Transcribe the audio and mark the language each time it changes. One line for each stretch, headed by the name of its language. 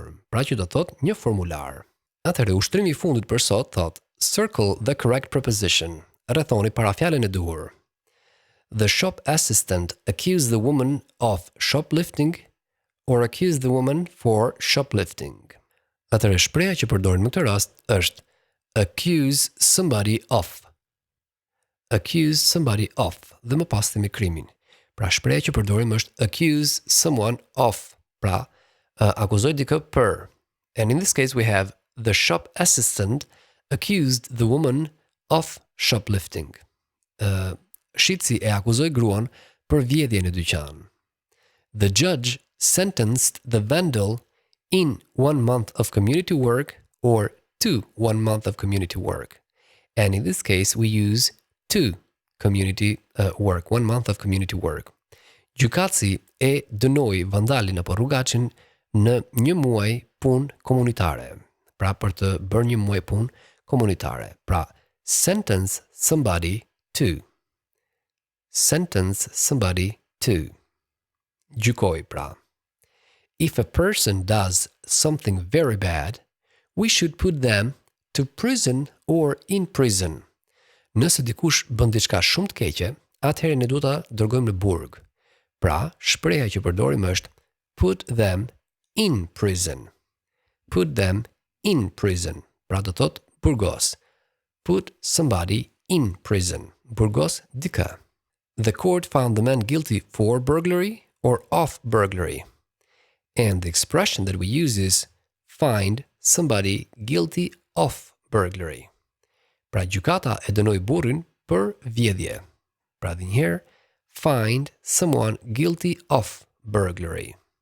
Albanian: Pra që do thot një formular. Atëherë, ushtrimi I fundit për sot thot:
English: circle the correct preposition.
Albanian: rrethoni para fjalën e duhur.
English: The shop assistant accused the woman of shoplifting or accused the woman for shoplifting.
Albanian: Atëherë shpreha që përdorim në këtë rast është
English: accuse somebody of. Accuse somebody of.
Albanian: Dhe më pas themi krimin. Pra shpreha që përdorim është
English: accuse someone of.
Albanian: Pra akuzoj dikë për.
English: And in this case we have the shop assistant accused the woman of shoplifting.
Albanian: Shitësi e akuzoi gruan për vjedhjen e dyqan.
English: The judge sentenced the vandal in 1 month of community work or to 1 month of community work. And in this case we use to community work, 1 month of community work.
Albanian: Gjykatësi e dënoi vandalin apo rrugaçin në 1 muaj punë komunitare. Pra për të bërë 1 muaj punë komunitare.
English: Pra sentence somebody to. Sentence somebody to.
Albanian: Gjykoj pra.
English: If a person does something very bad, we should put them to prison or in prison.
Albanian: Nëse dikush bën diçka shumë të keqe, atëherë ne duhet ta dërgojmë në burg. Pra, shpreha që përdorim është
English: put them in prison. Put them in prison.
Albanian: Pra do thot burgos.
English: Put somebody in prison.
Albanian: Burgos dikë.
English: The court found the man guilty for burglary or of burglary. And the expression that we use is find somebody guilty of burglary.
Albanian: Pra gjykata e dënoi burrin për vjedhje. Pra dhe njëherë,
English: find someone guilty of burglary.